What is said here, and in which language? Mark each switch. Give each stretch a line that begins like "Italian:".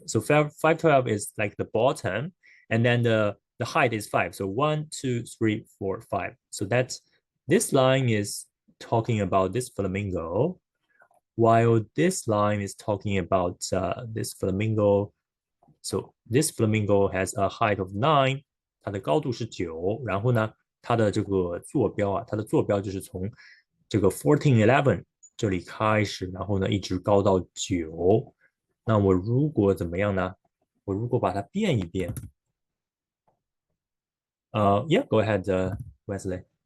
English: So 512 is like the bottom, and then the height is 5. So 1, 2, 3, 4, 5. So that's this line is talking about this flamingo, while this line is talking about this flamingo. So this flamingo has a height of 9，
Chinese: 它的高度是9，然后呢，它的这个坐标啊，它的坐标就是从这个 1411这里开始，然后呢一直高到9。那我如果怎么样呢？我如果把它变一变，
English: yeah, go ahead,
Chinese: Wesley.